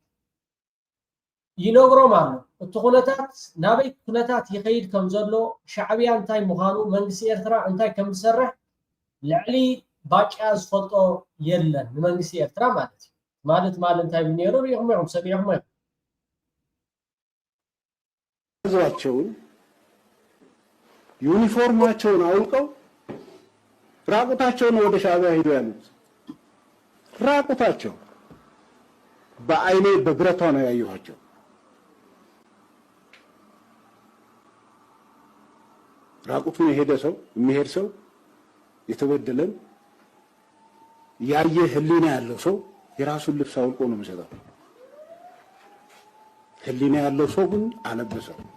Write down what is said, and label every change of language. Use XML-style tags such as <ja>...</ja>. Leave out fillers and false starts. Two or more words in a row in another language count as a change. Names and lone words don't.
<ti>ይነግሮም ኣሎ እቲ ኩነታት ናበይ ኩነታት ይኸይድ ከም ዘሎ ሻዕብያ እንታይ ምዃኑ መንግስቲ ኤርትራ እንታይ ከም ዝሰርሕ ልዕሊ ባጭያ ዝፈልጦ የለን ንመንግስቲ ኤርትራ ማለት እዩ ማለት እንታይ ብነይሩ ሪኢኹም ሰሚዕኹም</ti> <am>ህዝባቸውን ዩኒፎርማቸውን አውልቀው ራቁታቸውን ወደ ሻዕቢያ ሄዱ ያሉት ራቁታቸው በአይኔ በብረቷ ነው ያየኋቸው። ራቁቱን የሄደ ሰው የሚሄድ ሰው የተበደለን ያየ ህሊና ያለው ሰው የራሱን ልብስ አውልቆ ነው የሚሰጠው። ህሊና ያለው ሰው ግን አለበሰው።</am>